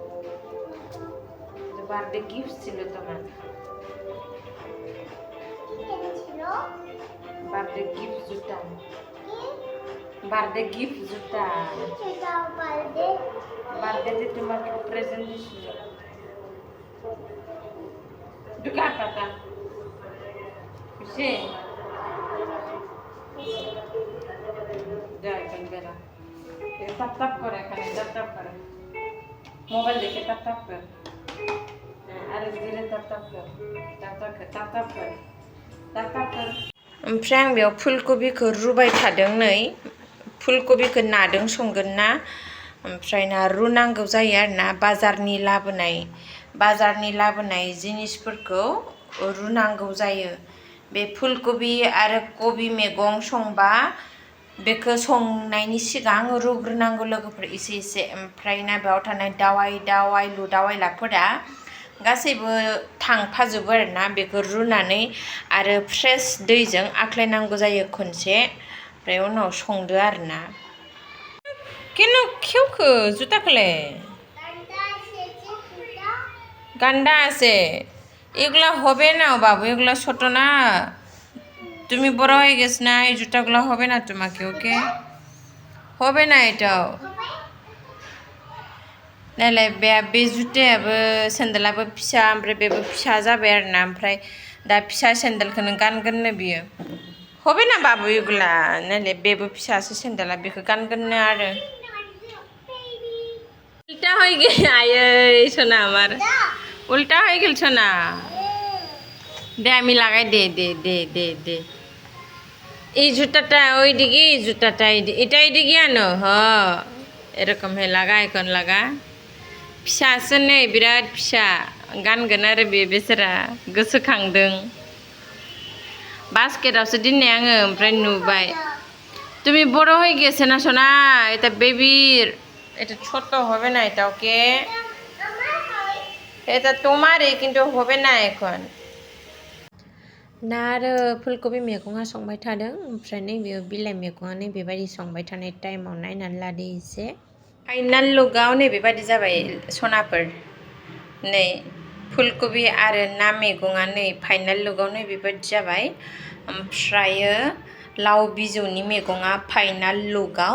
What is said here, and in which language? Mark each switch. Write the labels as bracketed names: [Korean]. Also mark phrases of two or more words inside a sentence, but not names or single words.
[English] birthday gift [Bangla] ছিল তোমার [English] birthday gift [Bangla] জুতা বার্থডেতে তোমাকে প্রেজেন্ট দিছিল ঢুকা পাতা বেড়া তাপ করে এখানে তাপ করে মোবাইল দেখে তাপ করে [Bodo] आरो बिदिनो ताप कर ओमफ्राय आं बेयाव फुलकबिखौ रुबाय थादों नै फुलकबिखौ नादों संगोन ना ओमफ्राय ना रुनांगौ जायो आरोना बाजारनि लाबोनाय जिनिसफोरखौ रुनांगौ जायो बे फुलकबि आरो कबि मैगं संबा बेखौ संनायनि सिगां रुग्रोनांगौ लोगोफोर एसे ओमफ्राय ना बेयाव थानाय दावाइलाफोरा गासैबो थांफाजोबो आरोना बेखौ रुनानै आरो फ्रेश दैजों आख्लायनांगौ जायो खनसे ओमफ्राय उनाव संदो आरोना [Bangla] কেন খেউখো জুতা খুলে গান্ডা আছে এগুলা হবে না বাবু এগুলা ছোট না তুমি বড় হয়ে গেছ না এই জুতাগুলো হবে না তোমাকে ওকে হবে না এটাও [Bodo] नायलाय बे जुतायाबो सेन्देलाबो फिसा ओमफ्राय बेबो फिसा जाबाय आरोना ओमफ्राय दा फिसा सेन्देलखौनो गानगोननो बियो [Bangla] হবে না [Bodo] बाबु এগুলা नायलाय बेबो फिसासो सेन्देला बेखौ गानगोननो आरो [Bangla] उल्टा হয়ে গেল আয় সোনা আমার উল্টা হয়ে গেল সোনা দে আমি লাগাই দে এই জুতাটা ওইদিকে এই জুতাটা এটা এইদিকে আনো এরকম হে লাগা এখন লাগা [Bodo] फिसासो नै बिराद फिसा गानगोन आरो बे बेसारा गोसोखांदों बास्केटावसो दोननाय आङो ओमफ्राय नुबाय [Bangla] তুমি বড় হয়ে গেছে না সোনা এটা বেবির এটা ছোট হবে না এটা ওকে এটা তোমারই কিন্তু হবে না এখন [Bodo] ना आरो फुलकबि मैगङा संबाय थादों ओमफ्राय नैबे बिलाइ मैगङा नैबेबायदि संबाय थानाय टाइमाव नायनानै लादो एसे [English] final lookao [Bodo] नैबेबायदि जाबाय सनाफोर नै फुलकबि आरो ना मैगङा नै [English] final lookao [Bodo] नैबेबायदि जाबाय ओमफ्रायो लाव बिजौनि मैगङा [English] final lookao